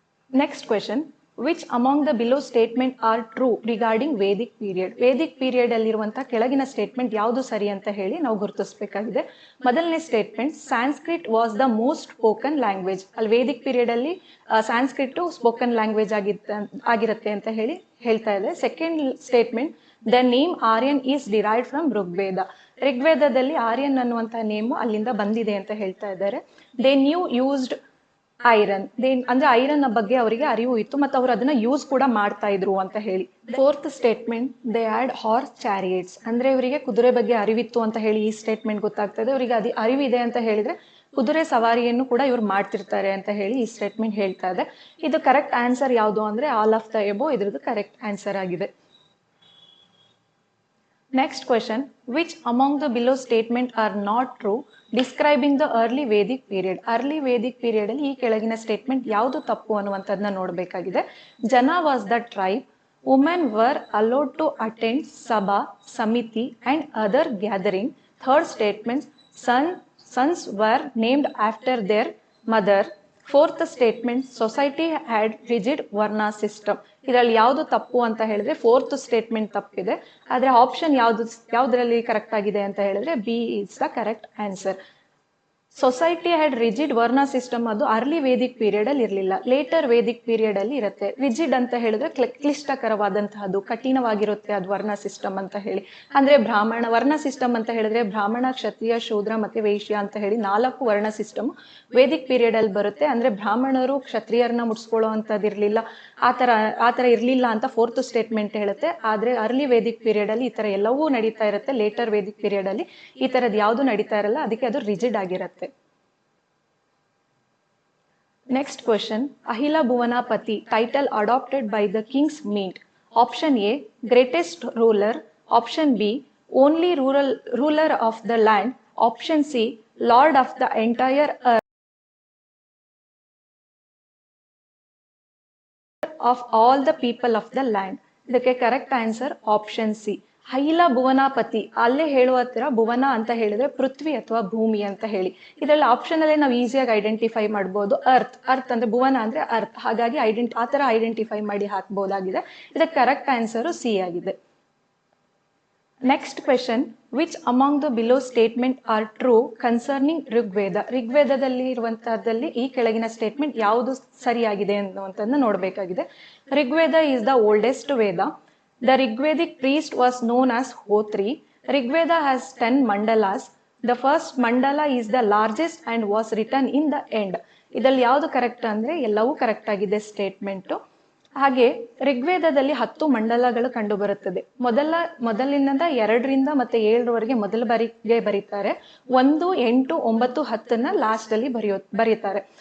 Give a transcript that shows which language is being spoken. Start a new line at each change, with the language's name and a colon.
English: Next question, which among the below statement are true regarding Vedic period?
Kannada: Vedic period ಅಲ್ಲಿರುವಂತಹ ಕೆಳಗಿನ statement ಯಾವುದು ಸರಿ ಅಂತ ಹೇಳಿ ನಾವು ಗುರುತಿಸಬೇಕಾಗಿದೆ. ಮೊದಲನೇ statement,
English: Sanskrit was the most spoken language.
Kannada: ಅಲ್ಲಿ ವೇದಿಕ್ ಪೀರಿಯಡ್ ಅಲ್ಲಿ ಸಾಂಸ್ಕ್ರಿಟ್ ಸ್ಪೋಕನ್ ಲ್ಯಾಂಗ್ವೇಜ್ ಆಗಿರುತ್ತೆ ಅಂತ ಹೇಳಿ ಹೇಳ್ತಾ ಇದೆ.
English: Second statement, the name Aryan is derived from Rigveda.
Kannada: ಋಗ್ವೇದದಲ್ಲಿ Aryan ಅನ್ನುವಂತಹ ನೇಮು ಅಲ್ಲಿಂದ ಬಂದಿದೆ ಅಂತ ಹೇಳ್ತಾ ಇದ್ದಾರೆ.
English: they knew used iron,
Kannada: ಅಂದ್ರೆ ಐರನ್ ಬಗ್ಗೆ ಅವರಿಗೆ ಅರಿವು ಇತ್ತು ಮತ್ತು ಅವರು ಅದನ್ನ ಯೂಸ್ ಕೂಡ ಮಾಡ್ತಾ ಇದ್ರು ಅಂತ ಹೇಳಿ.
English: Fourth statement, they had horse chariots.
Kannada: ಅಂದ್ರೆ ಇವರಿಗೆ ಕುದುರೆ ಬಗ್ಗೆ ಅರಿವಿತ್ತು ಅಂತ ಹೇಳಿ ಈ ಸ್ಟೇಟ್ಮೆಂಟ್ ಗೊತ್ತಾಗ್ತಾ ಇದೆ. ಅವರಿಗೆ ಅರಿವಿದೆ ಅಂತ ಹೇಳಿದ್ರೆ ಕುದುರೆ ಸವಾರಿಯನ್ನು ಕೂಡ ಇವ್ರು ಮಾಡ್ತಿರ್ತಾರೆ ಅಂತ ಹೇಳಿ ಈ ಸ್ಟೇಟ್ಮೆಂಟ್ ಹೇಳ್ತಾ ಇದೆ. ಇದು ಕರೆಕ್ಟ್ ಆನ್ಸರ್ ಯಾವುದು ಅಂದ್ರೆ
English: all of the above
Kannada: ಇದ್ರದ್ದು ಕರೆಕ್ಟ್ ಆನ್ಸರ್ ಆಗಿದೆ.
English: Next question, which among the below statement are not true describing the early Vedic period?
Kannada: Early Vedic period ಅಲ್ಲಿ ಈ ಕೆಳಗಿನ ಸ್ಟೇಟ್ಮೆಂಟ್ ಯಾವುದು ತಪ್ಪು ಅನ್ನುವಂಥದ್ದನ್ನ ನೋಡಬೇಕಾಗಿದೆ.
English: Jana was the tribe, women were allowed to attend sabha, samiti and other gathering. Third statement, sons were named after their mother. Fourth statement, society had rigid varna system.
Kannada: ಇದರಲ್ಲಿ ಯಾವುದು ತಪ್ಪು ಅಂತ ಹೇಳಿದ್ರೆ ಫೋರ್ತ್ ಸ್ಟೇಟ್ಮೆಂಟ್ ತಪ್ಪಿದೆ. ಆದ್ರೆ ಆಪ್ಷನ್ ಯಾವ್ದ್ರಲ್ಲಿ ಕರೆಕ್ಟ್ ಆಗಿದೆ ಅಂತ ಹೇಳಿದ್ರೆ
English: B is the correct answer. Society had rigid varna system
Kannada: ಅದು ಅರ್ಲಿ ವೇದಿಕ್ ಪೀರಿಯಡ್ ಅಲ್ಲಿ ಇರಲಿಲ್ಲ, ಲೇಟರ್ ವೇದಿಕ್ ಪೀರಿಯಡ್ ಅಲ್ಲಿ ಇರುತ್ತೆ. ರಿಜಿಡ್ ಅಂತ ಹೇಳಿದ್ರೆ ಕ್ಲಿಷ್ಟಕರವಾದಂತಹದ್ದು, ಕಠಿಣವಾಗಿರುತ್ತೆ ಅದು ವರ್ಣ ಸಿಸ್ಟಮ್ ಅಂತ ಹೇಳಿ. ಅಂದ್ರೆ ಬ್ರಾಹ್ಮಣ ವರ್ಣ ಸಿಸ್ಟಮ್ ಅಂತ ಹೇಳಿದ್ರೆ ಬ್ರಾಹ್ಮಣ, ಕ್ಷತ್ರಿಯ, ಶೂದ್ರ ಮತ್ತೆ ವೈಶ್ಯ ಅಂತ ಹೇಳಿ 4 ವರ್ಣ ಸಿಸ್ಟಮ್ ವೇದಿಕ್ ಪೀರಿಯಡ್ ಅಲ್ಲಿ ಬರುತ್ತೆ. ಅಂದ್ರೆ ಬ್ರಾಹ್ಮಣರು ಕ್ಷತ್ರಿಯರನ್ನ ಮುಡ್ಸ್ಕೊಳ್ಳೋ ಅಂತದ್ದು ಇರ್ಲಿಲ್ಲ, ಆತರ ಇರ್ಲಿಲ್ಲ ಅಂತ ಫೋರ್ತ್ ಸ್ಟೇಟ್ಮೆಂಟ್ ಹೇಳುತ್ತೆ. ಆದ್ರೆ ಅರ್ಲಿ ವೇದಿಕ್ ಪೀರಿಯಡ್ ಅಲ್ಲಿ ಈ ತರ ಎಲ್ಲವೂ ನಡೀತಾ ಇರುತ್ತೆ. ಲೇಟರ್ ವೇದಿಕ್ ಪೀರಿಯಡ್ ಅಲ್ಲಿ ಈ ತರದ್ ಯಾವ್ದು ನಡೀತಾ ಇರಲ್ಲ, ಅದಕ್ಕೆ ಅದು ರಿಜಿಡ್ ಆಗಿರುತ್ತೆ.
English: Next question, Ahila Bhuvanapati title adopted by the king's mint. Option A, greatest ruler. Option B, only ruler of the land. Option C, lord of the entire earth, of all the people of the land.
Kannada: ಇದಕ್ಕೆ correct answer option C. ಅಹಿಲ ಭುವನಾಪತಿ, ಅಲ್ಲೇ ಹೇಳುವ ಹತ್ತಿರ ಭುವನ ಅಂತ ಹೇಳಿದ್ರೆ ಪೃಥ್ವಿ ಅಥವಾ ಭೂಮಿ ಅಂತ ಹೇಳಿ. ಇದರಲ್ಲಿ ಆಪ್ಷನ್ ಅಲ್ಲೇ ನಾವು ಈಸಿಯಾಗಿ ಐಡೆಂಟಿಫೈ ಮಾಡ್ಬೋದು. ಅರ್ತ್ ಅಂದ್ರೆ ಭುವನ ಅಂದ್ರೆ ಅರ್ತ್, ಹಾಗಾಗಿ ಆ ತರ ಐಡೆಂಟಿಫೈ ಮಾಡಿ ಹಾಕ್ಬೋದಾಗಿದೆ. ಇದಕ್ಕೆ ಕರೆಕ್ಟ್ ಆನ್ಸರ್ ಸಿ ಆಗಿದೆ.
English: Next question, which among the below statement are true concerning Rigveda?
Kannada: ಋಗ್ವೇದದಲ್ಲಿ ಇರುವಂತಹದ್ದಲ್ಲಿ ಈ ಕೆಳಗಿನ ಸ್ಟೇಟ್ಮೆಂಟ್ ಯಾವುದು ಸರಿಯಾಗಿದೆ ಅನ್ನುವಂಥದ್ದನ್ನ ನೋಡಬೇಕಾಗಿದೆ.
English: Rigveda is the oldest Veda. The Rigvedic priest was known as Hotri. Rigveda has 10 mandalas. The first mandala is the largest and was written in the end.
Kannada: ಇದರಲ್ಲಿ ಯಾವುದು correct ಅಂದ್ರೆ ಎಲ್ಲವೂ ಕರೆಕ್ಟ್ ಆಗಿದೆ ಸ್ಟೇಟ್ಮೆಂಟ್. ಹಾಗೆ ಋಗ್ವೇದದಲ್ಲಿ 10 ಮಂಡಲಗಳು ಕಂಡು ಬರುತ್ತದೆ. ಮೊದಲಿನಿಂದ 2ರಿಂದ ಮತ್ತೆ 7ರವರೆಗೆ ಮೊದಲ ಬಾರಿಗೆ ಬರೀತಾರೆ. 1, 8, 9, 10ನ್ನ ಲಾಸ್ಟ್ ಅಲ್ಲಿ ಬರೀತಾರೆ.